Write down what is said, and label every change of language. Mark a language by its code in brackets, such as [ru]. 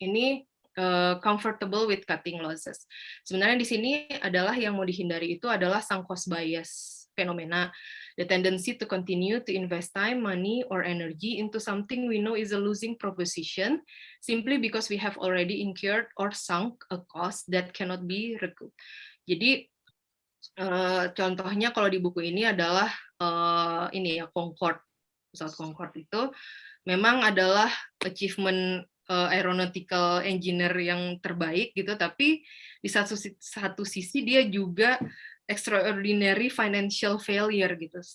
[en] Ini comfortable with cutting losses. [id] Sebenarnya di sini adalah yang mau dihindari itu adalah sunk cost bias fenomena. [en] The tendency to continue to invest time, money, or energy into something we know is a losing proposition simply because we have already incurred or sunk a cost that cannot be recouped. [id] Jadi contohnya kalau di buku ini adalah ini ya, Concorde. Pesawat Concorde itu memang adalah [en] achievement aeronautical engineer [id] yang terbaik gitu, tapi di satu sisi dia juga [en] extraordinary financial failure [id] gitu.